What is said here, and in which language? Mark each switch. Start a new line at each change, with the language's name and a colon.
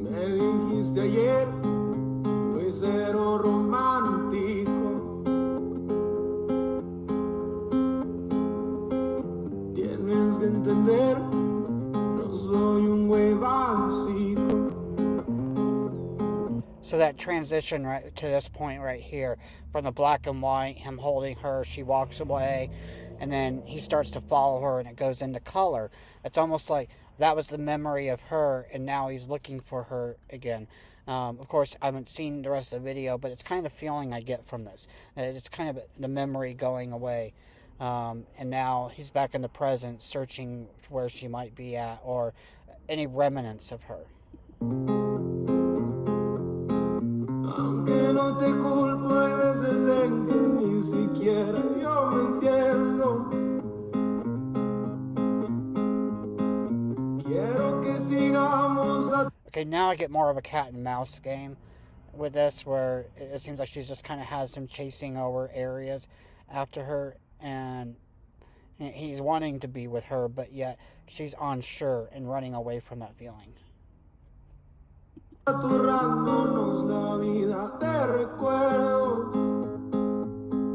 Spanish: Me dijiste ayer, muy cero romántico. Tienes que entender, no soy un güey básico.
English: So that transition right to this point right here, from the black and white, him holding her, she walks away, and then he starts to follow her, and it goes into color. It's almost like that was the memory of her, and now he's looking for her again. Of course, I haven't seen the rest of the video, but it's kind of the feeling I get from this. It's kind of the memory going away. And now he's back in the present, searching where she might be at, or any remnants of her.
Spanish: Aunque no te culpo, hay veces en que ni siquiera yo me entiendo. Quiero que sigamos a...
English: Okay, now I get more of a cat and mouse game with this, where it seems like she's just kind of has him chasing over areas after her, and he's wanting to be with her, but yet she's unsure and running away from that feeling.
Spanish: Aturrándonos la vida de recuerdos.